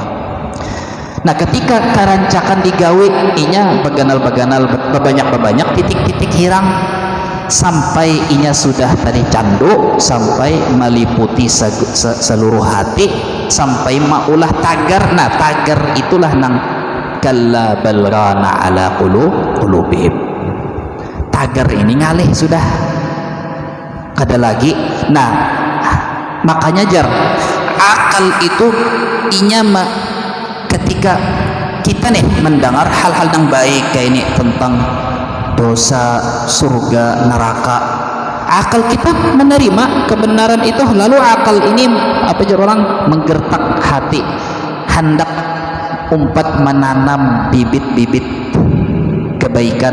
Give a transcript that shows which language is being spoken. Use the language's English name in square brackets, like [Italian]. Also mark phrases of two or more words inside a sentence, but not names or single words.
[Banjar] Nah ketika karancakan digawe inya beganal-beganal bebanyak titik-titik hirang sampai inya sudah tadi candu, sampai meliputi seluruh hati, sampai maulah tagar. Nah tagar itulah nang [Arabic] kalla bal rana ala qulubihim. [Banjar] Tagar ini ngalih sudah kada lagi. Nah makanya jar akal itu inya ketika kita nih mendengar hal-hal yang baik kayak ini tentang dosa, surga, neraka, akal kita menerima kebenaran itu, lalu akal ini apa jar orang menggertak hati hendak umpat menanam bibit-bibit kebaikan.